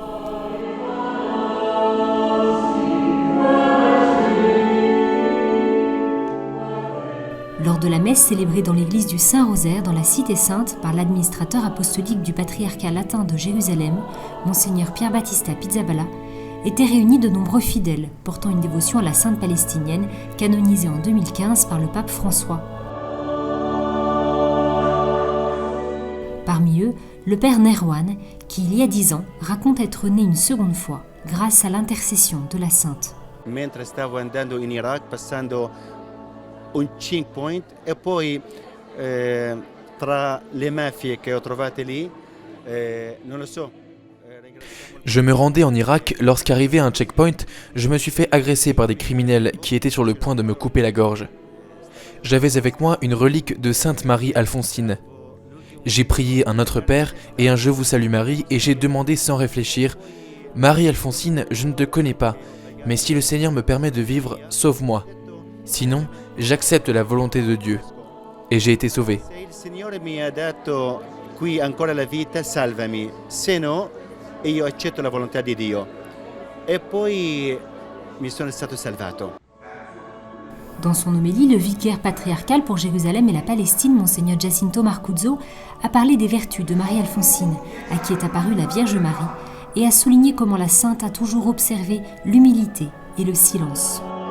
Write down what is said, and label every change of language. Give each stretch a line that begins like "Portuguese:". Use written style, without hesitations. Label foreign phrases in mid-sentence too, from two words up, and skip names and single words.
French: Lors de la messe célébrée dans l'église du Saint-Rosaire dans la Cité Sainte par l'administrateur apostolique du patriarcat latin de Jérusalem, Monseigneur Pierre Battista Pizzaballa, étaient réunis de nombreux fidèles portant une dévotion à la Sainte palestinienne canonisée en 2015 par le pape François. Parmi eux, le père Nerwan, qui il y a 10 ans raconte être né une seconde fois grâce à l'intercession de la Sainte.
Italian: Mentre stavo andando in Iraq, passando un checkpoint e poi tra le mafie che ho trovate lì, non lo so.
French: Je me rendais en Irak, lorsqu'arrivé à un checkpoint, je me suis fait agresser par des criminels qui étaient sur le point de me couper la gorge. J'avais avec moi une relique de Sainte Marie Alphonsine. J'ai prié un Notre Père et un Je vous salue Marie et j'ai demandé sans réfléchir « Marie Alphonsine, je ne te connais pas, mais si le Seigneur me permet de vivre, sauve-moi. Sinon, j'accepte la volonté de Dieu. » Et j'ai été sauvé.
Italian: Se il Signore mi ha dato qui ancora la vita, salvami. Se no, io accetto la volontà di Dio. E poi mi sono stato salvato.
French: Dans son homélie, le vicaire patriarcal pour Jérusalem et la Palestine, Monseigneur Giacinto Marcuzzo, a parlé des vertus de Marie-Alphonsine, à qui est apparue la Vierge Marie, et a souligné comment la Sainte a toujours observé l'humilité et le silence.